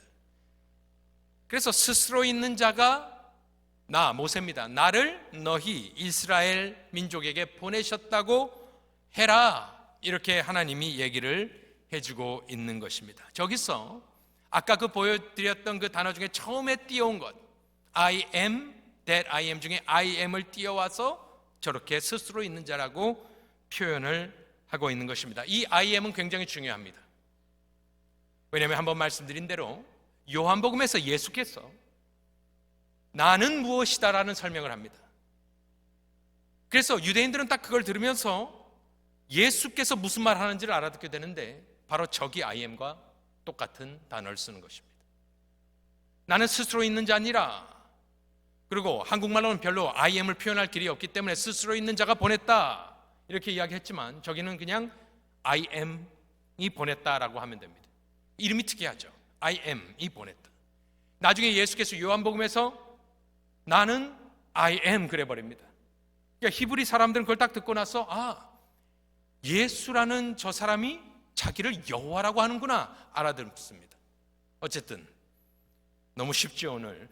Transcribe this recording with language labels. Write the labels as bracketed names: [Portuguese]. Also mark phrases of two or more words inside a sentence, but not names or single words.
[Korean] 그래서 스스로 있는 자가 나 모세입니다. 나를 너희 이스라엘 민족에게 보내셨다고 해라, 이렇게 하나님이 얘기를 해주고 있는 것입니다. 저기서 아까 그 보여드렸던 그 단어 중에 처음에 띄어온 것, [English] I am that I am [Korean] 중에 [English] I am [Korean] 을 띄어와서 저렇게 스스로 있는 자라고 표현을 하고 있는 것입니다. 이 [English] I am [Korean] 은 굉장히 중요합니다. 왜냐하면 한번 말씀드린 대로 요한복음에서 예수께서 나는 무엇이다라는 설명을 합니다. 그래서 유대인들은 딱 그걸 들으면서 예수께서 무슨 말 하는지를 알아듣게 되는데, 바로 저기 [English] I am [Korean] 과 똑같은 단어를 쓰는 것입니다. 나는 스스로 있는 자 아니라, 그리고 한국말로는 별로 [English] I am [Korean] 을 표현할 길이 없기 때문에 스스로 있는 자가 보냈다 이렇게 이야기했지만, 저기는 그냥 [English] I am [Korean] 이 보냈다라고 하면 됩니다. 이름이 특이하죠. [English] I am [Korean] 이 보냈다. 나중에 예수께서 요한복음에서 나는 [English] I am [Korean] 그래 버립니다. 그러니까 히브리 사람들은 그걸 딱 듣고 나서 예수라는 저 사람이 자기를 여호와라고 하는구나 알아듣습니다. 어쨌든 너무 쉽죠 오늘.